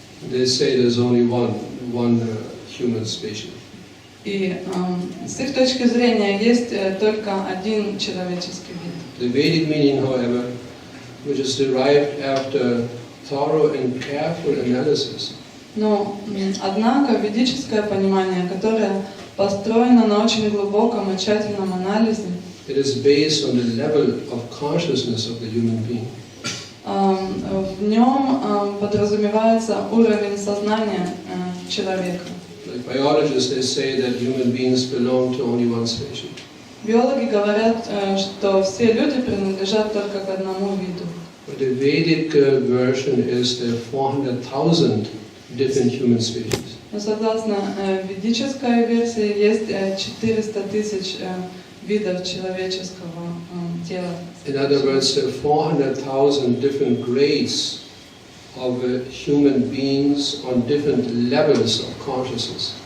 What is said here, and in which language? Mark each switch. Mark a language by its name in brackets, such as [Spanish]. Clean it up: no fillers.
[English] They say there's only one human species. [Russian] И с их точки зрения есть только один человеческий вид. [English] The Vedic meaning, however, which is derived after thorough and careful analysis, [Russian] Но, однако, ведическое понимание, которое построено на очень глубоком и тщательном анализе, [English] it is based on the level of consciousness of the human being. [Russian] В нем подразумевается уровень сознания человека. [English] Like biologists, they say that human beings belong to only one species. [Russian] Биологи говорят, что все люди принадлежат только к одному виду. [English] But the Vedic version is there are 400,000 different human species. [Russian] Но согласно ведической версии есть 400 тысяч видов человеческого тела. [English] In other words, there are 400,000 different grades of human beings on different levels of consciousness.